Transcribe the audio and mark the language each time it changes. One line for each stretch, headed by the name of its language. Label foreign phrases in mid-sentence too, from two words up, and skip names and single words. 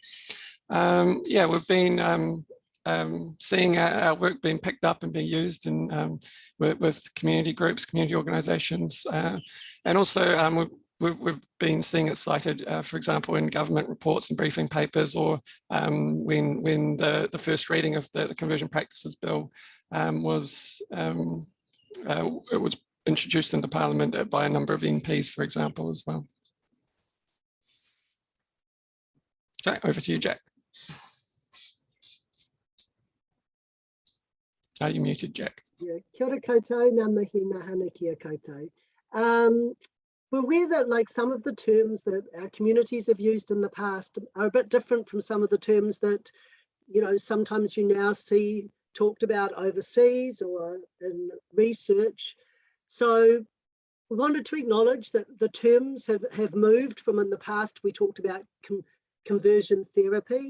English: Yeah, we've been seeing our work being picked up and being used in, with community groups, community organisations, and also we've been seeing it cited, for example, in government reports and briefing papers, or when the first reading of the Conversion Practices Bill was introduced into Parliament by a number of MPs, for example, as well. Okay, over to you, Jack. Are you muted, Jack? Yeah,
Māori: kia ora koutou, ngā mihi mahana kia koutou.
English: We're aware that like some of the terms that our communities have used in the past are a bit different from some of the terms that, you know, sometimes you now see talked about overseas or in research. So we wanted to acknowledge that the terms have moved from, in the past we talked about conversion therapy.